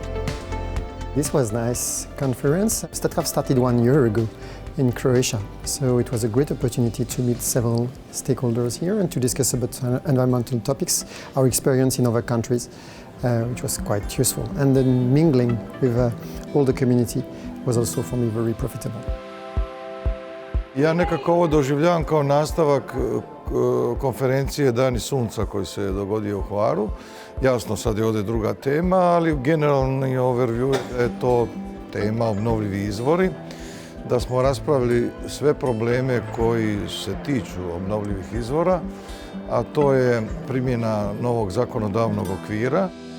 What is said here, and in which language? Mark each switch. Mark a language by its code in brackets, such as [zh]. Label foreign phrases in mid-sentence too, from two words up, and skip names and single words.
[en] This was a nice conference. StatCraft started 1 year ago in Croatia, so it was a great opportunity to meet several stakeholders here and to discuss about environmental topics, our experience in other countries, which was quite useful. And then mingling with all the community was also for me very profitable. [hr] Ja nekako ovo doživljavam kao nastavak konferencije Dani Sunca koji se je dogodio u Hvaru. Jasno, sad je ovdje druga tema, ali generalni overview je da je to tema obnovljivi izvori, da smo raspravili sve probleme koji se tiču obnovljivih izvora, a to je primjena novog zakonodavnog okvira.